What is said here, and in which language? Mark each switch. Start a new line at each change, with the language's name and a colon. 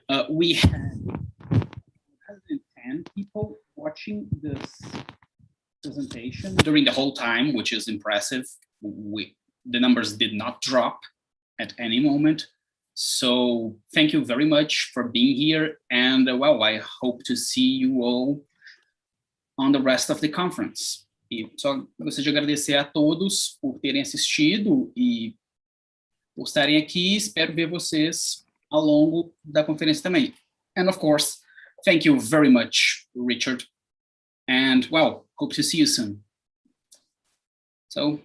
English: We had 110 people watching this presentation during the whole time, which is impressive. The numbers did not drop at any moment. So thank you very much for being here. And well, I hope to see you all on the rest of the conference.
Portuguese: E só gostaria de agradecer a todos por terem assistido e por estarem aqui. Espero ver vocês ao longo da conferência também.
English: And of course, thank you very much, Richard. And well, hope to see you soon. So,